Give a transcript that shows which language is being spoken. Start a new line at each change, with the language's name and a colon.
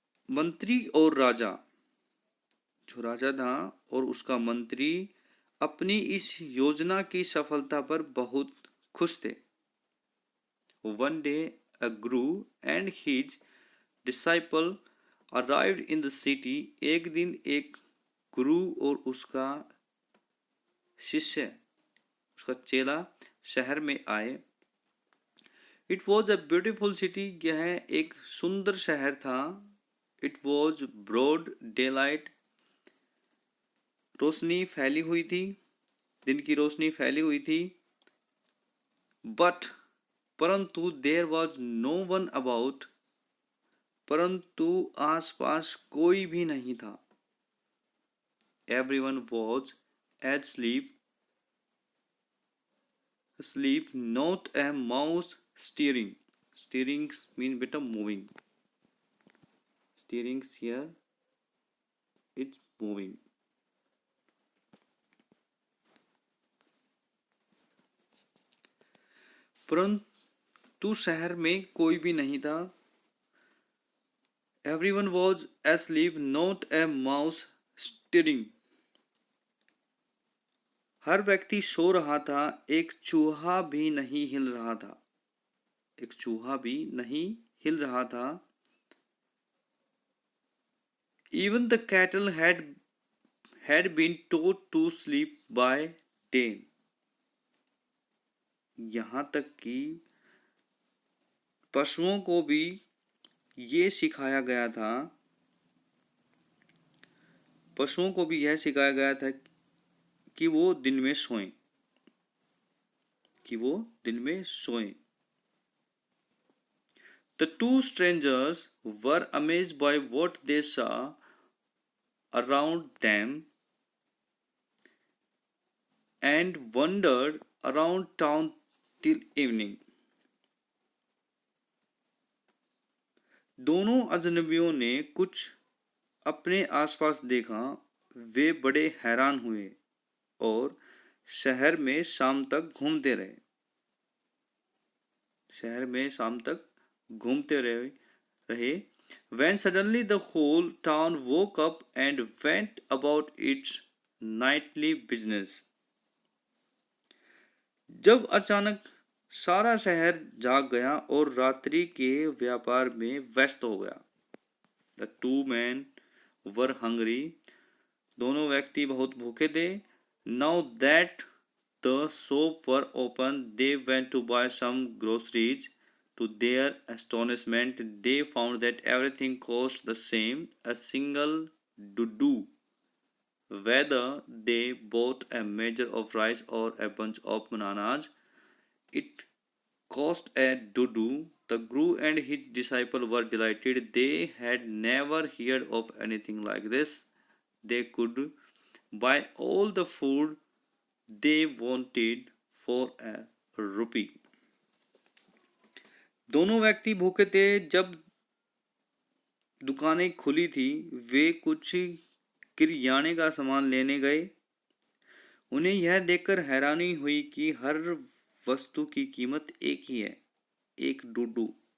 Hindi: मंत्री और राजा, जो राजा था और उसका मंत्री अपनी इस योजना की सफलता पर बहुत खुश थे।
English: One day, a guru and his disciple arrived in the city.
Hindi: एक दिन एक गुरु और उसका शिष्य, उसका चेला शहर में आए।
English: It was a beautiful city.
Hindi: यह एक सुंदर शहर था।
English: It was broad daylight.
Hindi: रोशनी फैली हुई थी, दिन की रोशनी फैली हुई थी।
English: But
Hindi: परंतु
English: there was no one about.
Hindi: परंतु आसपास कोई भी नहीं था।
English: Everyone was asleep. Asleep, not a mouse steering. Steering means beta moving. Steering here, it's moving.
Hindi: परंतु शहर में कोई भी नहीं था।
English: Everyone was asleep, not a mouse stirring.
Hindi: हर व्यक्ति सो रहा था, एक चूहा भी नहीं हिल रहा था। एक चूहा भी नहीं हिल रहा था।
English: Even the cattle had been taught to sleep by day.
Hindi: यहाँ तक कि पशुओं को भी ये सिखाया गया था, पशुओं को भी यह सिखाया गया था कि वो दिन में सोएं, कि वो दिन में सोएं।
English: The two strangers were amazed by what they saw around them and wandered around town till evening.
Hindi: दोनों अजनबियों ने कुछ अपने आसपास देखा, वे बड़े हैरान हुए और शहर में शाम तक घूमते रहे। शहर में शाम तक घूमते रहे।
English: When suddenly the whole town woke up and went about its nightly business.
Hindi: जब अचानक सारा शहर जाग गया और रात्रि के व्यापार में व्यस्त हो गया।
English: The two men were hungry.
Hindi: दोनों व्यक्ति बहुत भूखे थे।
English: Now that the shops were open, they went to buy some groceries. To their astonishment, they found that everything cost the same, a single dudu. Whether they bought a measure of rice or a bunch of bananas, it cost a dudu. The guru and his disciple were delighted. They had never heard of anything like this. They could buy all the food they wanted for a rupee.
Hindi: दोनों व्यक्ति भूखे थे। जब दुकानें खुली थी, वे कुछ किरियाने का सामान लेने गए। उन्हें यह देखकर हैरानी हुई कि हर वस्तु की कीमत एक ही है, एक डुडू।